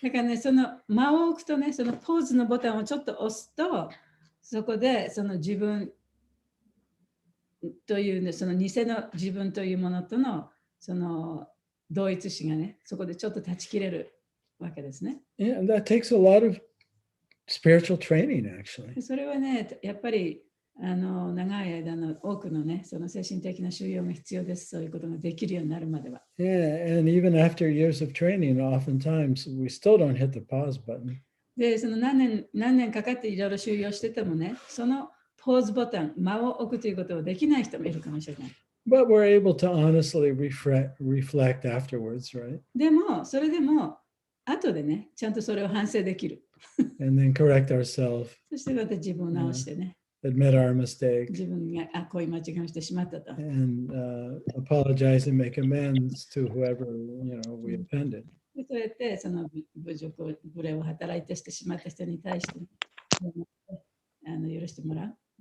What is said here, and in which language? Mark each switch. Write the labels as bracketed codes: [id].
[ja] だからね、その間を置くとね、そのポーズのボタンをちょっと押すと、そこでその自分というね、その偽の自分というものとのその同一視がね、そこでちょっと断ち切れるわけですね。 [en] Yeah, and that takes a lot of spiritual training, actually. [ja] それはね、やっぱり長い間の多くのね、その精神的な修養が必要です。そういうことができるようになるまでは。 [en] Yeah, and even after years of training, oftentimes we still don't hit the pause button. [ja] で、その何年かかっていろいろ修養しててもね、そのポーズボタン、間を置くということをできない人もいるかもしれない。 [en] But we're able to honestly reflect afterwards, right? [ja] でも、それでも、後でね、ちゃんとそれを反省できる。 [en] And then correct ourselves, [ja] そしてまた自分を直してね、 [en] admit our mistake, [ja] 自分がこういう間違いをしてしまったと。 [en] and apologize and make amends to whoever we offended. [ja] でそうやってその無礼を働いてしてしまった人に対して、許してもらう。